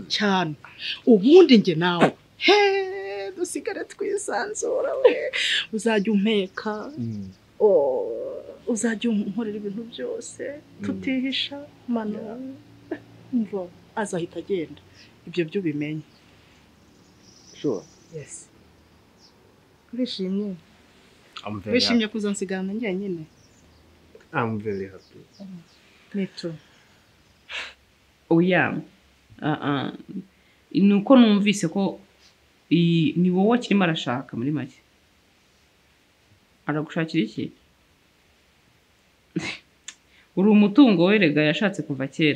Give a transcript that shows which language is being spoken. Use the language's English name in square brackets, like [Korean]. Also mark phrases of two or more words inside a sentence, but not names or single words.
[Kinyarwanda] Cyane. Ubundi nge nawe. Dusigare twisanzura we. Uzajya umpeka. Uzajya unkorera ibintu byose. Tutihisha mana. Mvo azahita agenda. Ibyo byo bimenye. Sure. Yes. Urishimye? [English] I'm very [Kinyarwanda] Wishimye kuzansigana njye nyine. [English] I'm very happy. Me too. [Kinyarwanda] Oya. Nuko numvise ko ni wowe akirimo arashaka muri make. Aragushakira iki? Uri umutungo werega yashatse kuva kera.